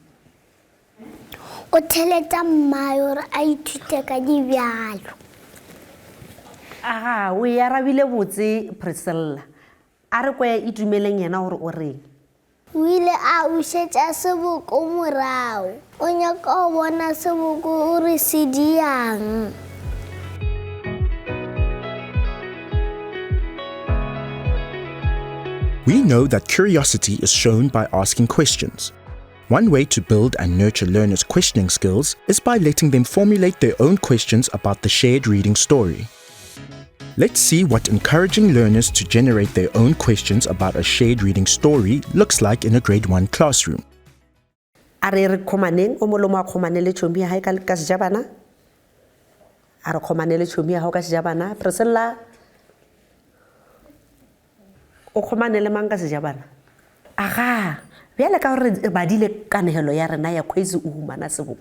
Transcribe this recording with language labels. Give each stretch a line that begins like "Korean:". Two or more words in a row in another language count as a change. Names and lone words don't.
Northern Sotho: O theletša mmae gore a ithute ka dibealo. Aga, o e arabile botse Priscilla. A re kwe e dumeleng yena gore o reng? O ile a bušetša seboko morago. O nyaka go bona seboko o re se diang.
English: We know that curiosity is shown by asking questions. One way to build and nurture learners' questioning skills is by letting them formulate their own questions about the shared reading story. Let's see what encouraging learners to generate their own questions about a shared reading story looks like in a grade 1 classroom.
Northern Sotho: A re kgomaneng o molomo a khomanele tšhomi ya gae ka sejabana? A re khomanele tšhomi ya gago ka sejabana? Priscilla, o khomanele mang ka sejabana? Aga, bjale ka gore badile kanegelo ya rena ya Khwezi o humana seboko.